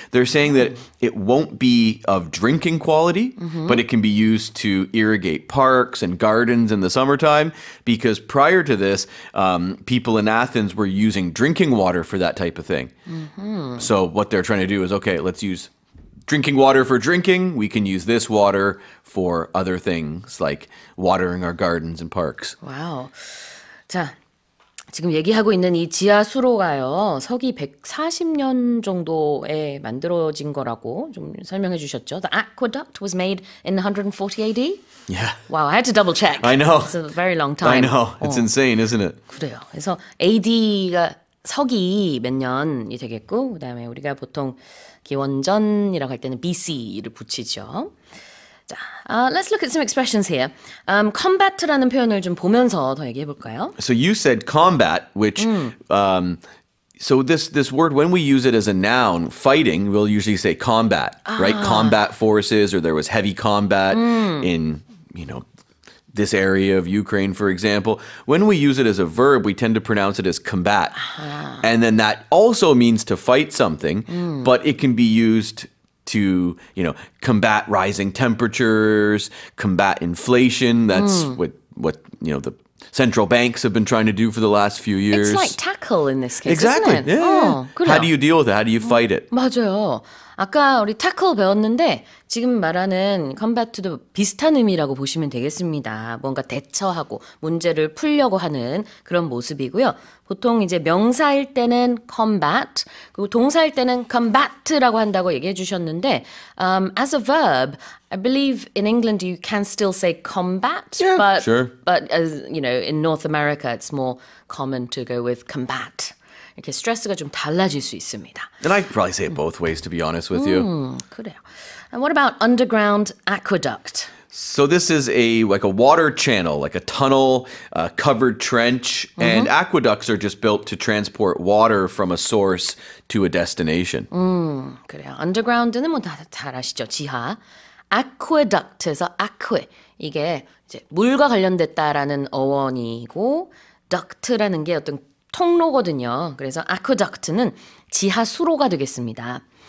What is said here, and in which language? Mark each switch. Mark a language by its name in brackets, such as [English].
[English] They're saying that it won't be of drinking quality, but it can be used to irrigate parks and gardens in the summertime, because prior to this, people in Athens were using drinking water for that type of thing. So what they're trying to do is, okay, let's use drinking water for drinking. We can use this water for other things like watering our gardens and parks. [Korean] 와우. 자, 지금 얘기하고 있는 이 지하 수로가요. 서기 140년 정도에 만들어진 거라고 좀 설명해 주셨죠. [English] The aqueduct was made in 140 AD? Yeah. Wow, I had to double check. I know. It's a very long I know. It's insane, isn't it? [Korean] 그래요. 그래서 AD가 서기 몇 년이 되겠고, 그다음에 우리가 보통 기원전이라고 할 때는 BC를 붙이죠. [English] 자, let's look at some expressions here. [Korean] combat라는 표현을 좀 보면서 더 얘기해 볼까요? [English] So you said combat, which so this word, when we use it as a noun, fighting, we'll usually say combat, right? Combat forces, or there was heavy combat in, this area of Ukraine, for example. When we use it as a verb, we tend to pronounce it as combat. And then that also means to fight something, but it can be used to, combat rising temperatures, combat inflation. That's what the central banks have been trying to do for the last few years. It's like tackle in this case, Exactly. isn't it? Yeah. [Korean] 그래요. [English] How do you deal with it? How do you fight it? [Korean] 맞아요. 아까 우리 tackle 배웠는데 지금 말하는 combat도 비슷한 의미라고 보시면 되겠습니다. 뭔가 대처하고 문제를 풀려고 하는 그런 모습이고요. 보통 이제 명사일 때는 combat, 그리고 동사일 때는 combat라고 한다고 얘기해 주셨는데 [English] as a verb, I believe in England you can still say combat, Yeah, but sure. but as in North America it's more common to go with combat. [Korean] 이렇게 스트레스가 좀 달라질 수 있습니다. [English] And I could probably say it both ways, to be honest with you. [Korean] 그래요. [English] And what about underground aqueduct? So this is like a water channel, like a tunnel, covered trench, and aqueducts are just built to transport water from a source to a destination. [Korean] 그래요. underground는 뭐 잘 아시죠? 지하. aqueduct에서 aqua 이게 이제 물과 관련됐다라는 어원이고 duct라는 게 어떤 통로거든요. 그래서 aqueduct는 지하 수로가 되겠습니다.